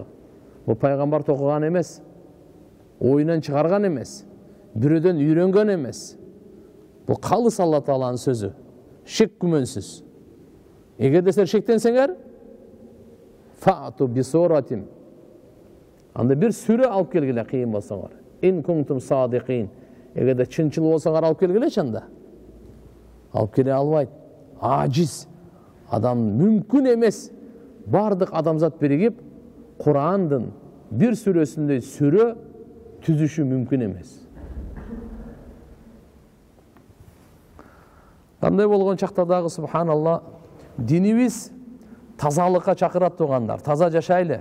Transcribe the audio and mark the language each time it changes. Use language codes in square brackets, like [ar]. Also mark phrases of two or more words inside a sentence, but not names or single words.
[ky] Бул пайгамбар токуган эмес, оюнан чыгарган эмес, бирөөдөн үйрөнгөн эмес. Бул калыс Алла Тааланын сөзү. Шек күмөнсүз. Эгерде силер шектенсеңер, [ar] فأتوا بسورة. [ky] Анда бир сүрө алып келгиле кыйын болсоңор. [ar] إن كنتم صادقين. [ky] Эгерде чынчыл болсоңор алып келгилечи анда. Алып келе албайт. Ажиз. Адам мүмкүн эмес. Бардык адамзат биригип, Курандын бир сүрөсүндөй сүрө түзүшү мүмкүн эмес. Кандай болгон чакта дагы субханалла, динибиз тазалыкка чакырат тугандар, таза жашайлы.